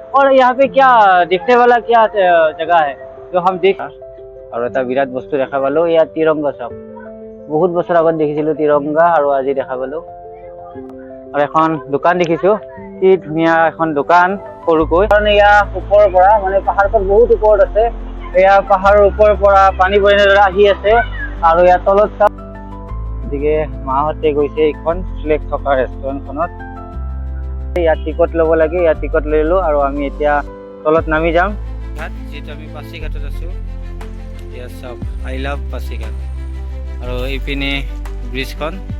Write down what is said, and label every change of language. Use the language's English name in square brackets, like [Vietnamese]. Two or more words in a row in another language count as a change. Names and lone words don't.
[Hindi] और यहाँ पे क्या देखने वाला क्या जगह है जो हम देख और [Assamese] এটা বিরাট বস্তু দেখা পালো ইয়াত তিৰংগা চাওক বহুত বছৰ আগত দেখিছিলো তিৰংগা আৰু আজি দেখা পালো আৰু এখন দোকান দেখিছো কি ধুনীয়া এখন দোকান সৰুকৈ কাৰণ ইয়া ওপৰৰ পৰা মানে পাহাৰখন বহুত ওপৰত আছে ইয়া পাহাৰৰ ওপৰৰ পৰা পানী পৰি আহি আছে আৰু ইয়া তলত চাওক দিকে মাহতে গৈছে এখন ফ্লেগ থকা ৰেষ্টুৰেণ্টখনত ইয়াত টিকট ল'ব লাগে ইয়াত টিকট লৈ ললো আৰু আমি এতিয়া তলত নামি যাম ঘাট যেটা আমি পাছিঘাটত আছো ইয়া সব [English] I love [Assamese] পাছিঘাট আৰু ইপিনে ব্ৰিজখন